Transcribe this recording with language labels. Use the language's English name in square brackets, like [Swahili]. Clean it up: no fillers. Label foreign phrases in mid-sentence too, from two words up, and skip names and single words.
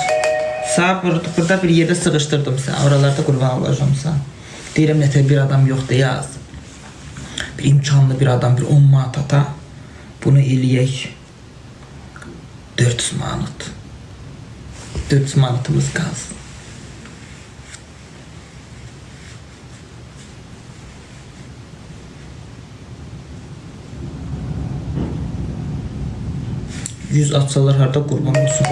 [Turkish] Sağ burada bir yerde sıkıştırdım sen. Oralarda kurban olacağım sen. [Azerbaijani] Deyirəm nətər bir adam yoxdur yaz. Bir imkanlı bir adam bir 10 manat ata. Bunu eləyək 400 manat. 400 manatımız qalsın. Yüz atsalar harda qurban olsun.